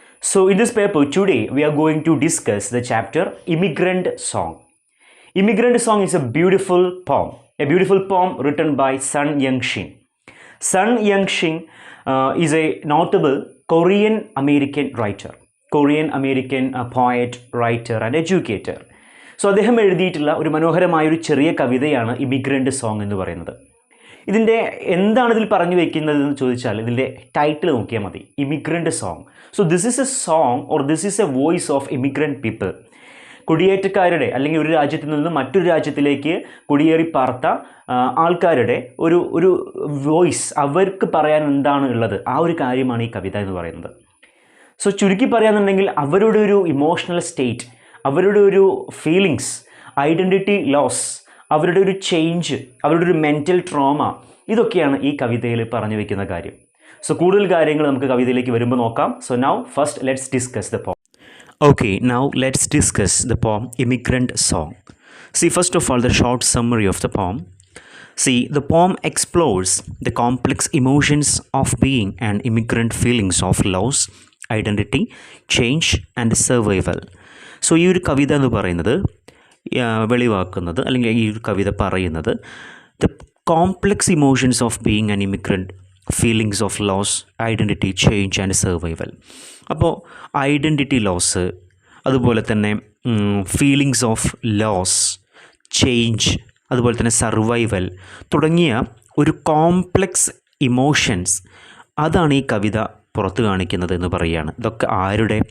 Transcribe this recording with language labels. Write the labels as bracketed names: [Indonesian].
[English] So in this paper today we are going to discuss the chapter Immigrant Song. Immigrant Song is a beautiful poem written by Sun Yat-sen. Sun Yat-sen is a notable Korean American writer, Korean American poet, writer and educator. [Malayalam] So അദ്ദേഹം എഴുതിയിട്ടുള്ള ഒരു മനോഹരമായൊരു ചെറിയ കവിതയാണ് immigrant song എന്ന് പറയുന്നത്. ഇതിൻ്റെ എന്താണ് ഇതിൽ പറഞ്ഞു വയ്ക്കുന്നത് എന്ന് ചോദിച്ചാൽ ഇതിൻ്റെ ടൈറ്റിൽ നോക്കിയാൽ മതി, immigrant song. [English] So this is a song or this is a voice of immigrant people. [Malayalam] കുടിയേറ്റക്കാരുടെ അല്ലെങ്കിൽ ഒരു രാജ്യത്തിൽ നിന്ന് മറ്റൊരു രാജ്യത്തിലേക്ക് കുടിയേറി പാർത്ത ആൾക്കാരുടെ ഒരു വോയിസ്, അവർക്ക് പറയാൻ എന്താണ് ഉള്ളത് ആ ഒരു കാര്യമാണ് ഈ കവിത എന്ന് പറയുന്നത്. സോ ചുരുക്കി പറയാന്നുണ്ടെങ്കിൽ അവരുടെ ഒരു ഇമോഷണൽ സ്റ്റേറ്റ്, അവരുടെ ഒരു ഫീലിങ്സ്, ഐഡൻറ്റിറ്റി ലോസ്, അവരുടെ ഒരു ചേഞ്ച്, അവരുടെ ഒരു മെൻ്റൽ ട്രോമ, ഇതൊക്കെയാണ് ഈ കവിതയിൽ പറഞ്ഞു വയ്ക്കുന്ന കാര്യം. സോ കൂടുതൽ കാര്യങ്ങൾ നമുക്ക് കവിതയിലേക്ക് വരുമ്പോൾ നോക്കാം. [English] So now first let's discuss the poem. Okay, now let's discuss the poem Immigrant Song. See, first of all, the short summary of the poem. See, the poem explores the complex emotions of being an immigrant, feelings of loss, identity, change and survival. [Malayalam] So ഈ ഒരു കവിത എന്ന് പറയുന്നത് വെളിവാക്കുന്നത് അല്ലെങ്കിൽ ഈ ഒരു കവിത പറയുന്നത് [English] The complex emotions of being an immigrant, feelings of loss, identity, change and survival. [Malayalam] അപ്പോൾ identity loss, അതുപോലെ തന്നെ [English] feelings of loss, [Malayalam] ചേഞ്ച്, അതുപോലെ തന്നെ സർവൈവൽ തുടങ്ങിയ ഒരു കോംപ്ലക്സ് ഇമോഷൻസ്, അതാണ് ഈ കവിത പുറത്ത് കാണിക്കുന്നത് എന്ന് പറയുകയാണ്. ഇതൊക്കെ ആരുടെ?